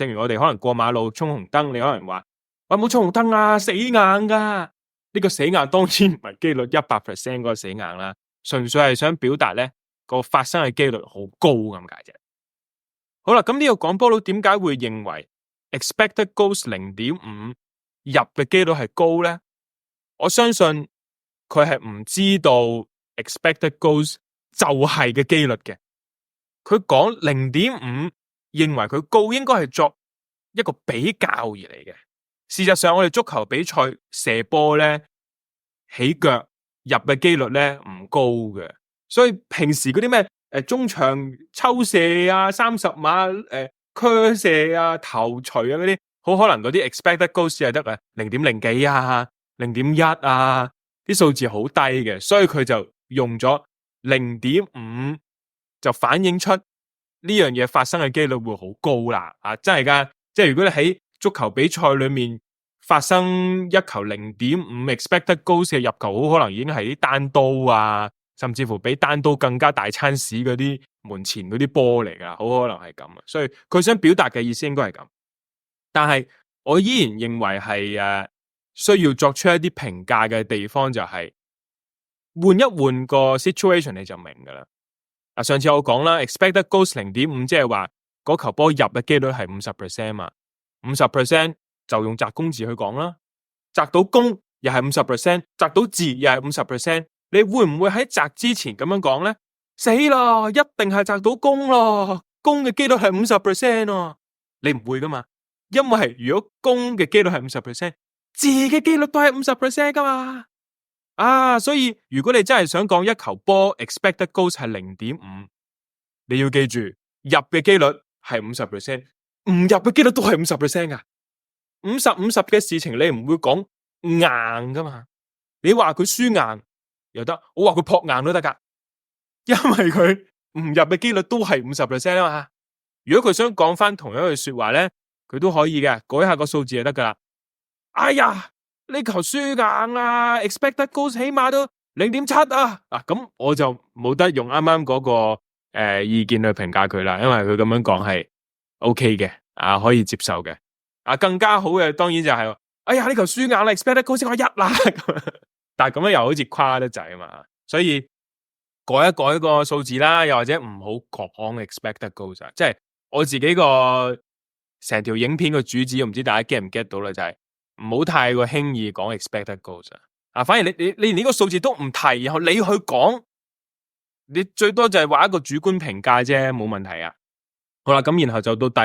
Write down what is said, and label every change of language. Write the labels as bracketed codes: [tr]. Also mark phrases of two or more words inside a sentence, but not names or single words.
[yue] 正如我哋可能過馬路衝紅燈，你可能話喂，冇衝紅燈啊，死硬噶。呢個死硬當然唔係機率100% 嗰個死硬啦，純粹係想表達咧個發生嘅機率好高咁解啫。好啦，咁呢個講波佬點解會認為 [en] expected goals [yue] 0.5 入嘅機率係高咧？我相信佢係唔知道 [en] expected goals [yue] 就係嘅機率嘅。佢講0.5，認為佢高應該係作一個比較而嚟嘅。事實上，我哋足球比賽射波咧，起腳入嘅機率咧唔高嘅，所以平時嗰啲咩中場抽射啊、30碼curve射啊、頭槌啊嗰啲，好可能嗰啲 [en] expected goals [yue] 係得0.0幾啊、0.1啊，啲數字好低嘅，所以佢就用咗0.5就反映出呢樣嘢發生嘅機率會好高啦。真係噶，即係如果你喺足球比賽裏面發生一球0.5 [en] expected goals [yue] 嘅入球，好可能已經係啲單刀啊，甚至乎比單刀更加大餐屎嗰啲門前嗰啲波嚟噶，好可能係咁啊。所以佢想表達嘅意思應該係咁，但係我依然認為係需要作出一啲評價嘅地方，就係換一換個 situation 你就明噶啦。上次我講啦 [en] expected goals [yue] 0.5，即係話嗰球波入嘅機率係 50% 嘛，50%就用擲公字去講啦，擲到公又係 50%， 擲到字又係 50%， 你會唔會喺擲之前咁樣講咧？死啦，一定係擲到公咯，公嘅機率係 50% 喎，你唔會噶嘛，因為如果公嘅機率係 50%， 字嘅機率都係 50% 噶嘛。所以如果你真係想講一球波 [en] expected goals [yue] 係 0.5， 你要記住入嘅機率係 50%， 唔入嘅機率都係 50% 噶。50-50嘅事情你唔會講硬噶嘛，你話佢輸硬又得，我話佢撲硬都得噶，因為佢唔入嘅機率都係 50% 啊嘛。如果佢想講翻同樣嘅說話咧，佢都可以嘅，改下個數字就得噶啦。哎呀，呢球輸硬啦 ， [en] expected goals [yue] 起碼都 0.7 啊。咁我就冇得用啱啱嗰個意見去評價佢啦，因為佢咁樣講係 OK 嘅，可以接受嘅。更加好嘅當然就係，哎呀呢球輸硬啦 ， [en] expected goals [yue] 先1啦，但係咁樣又好似誇得滯啊嘛，所以改一改個數字啦，又或者唔好講 [en] expected goals， [yue] 即係我自己個成條影片個主旨，我唔知大家 get 唔 get 到啦，就係唔好太過輕易講 [en] expected goals [yue] 反而你連呢個數字都唔提，然後你去講，你最多就係話一個主觀評價啫，冇問題啊。好啦，咁然後就到第